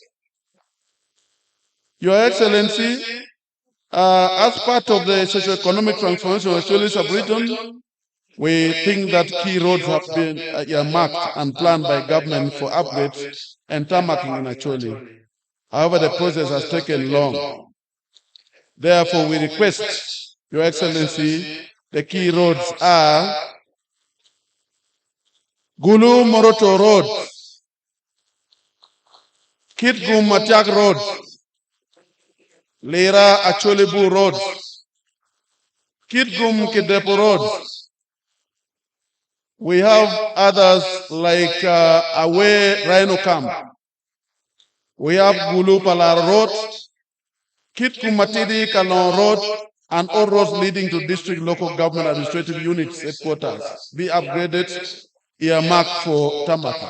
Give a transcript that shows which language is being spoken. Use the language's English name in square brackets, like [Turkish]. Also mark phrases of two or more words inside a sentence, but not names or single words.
[English] Your Excellency, as part of the socio-economic transformation of Acholi Subregion, We think that key roads have been earmarked and planned by government for upgrades and tarmacking in Acholi. However, the process has taken long. Therefore, we request, Your Excellency, the key roads are Gulu Moroto Road, Kitgum Matiak Road, Lera Acholibu Road, Kitgum Kidepo Road. We have others like Awe Rhino Camp. We have Gulu Palar Road, Kitgum Matidi Kalon Road, and all roads leading to district local government administrative units headquarters be upgraded, earmarked for tarmac.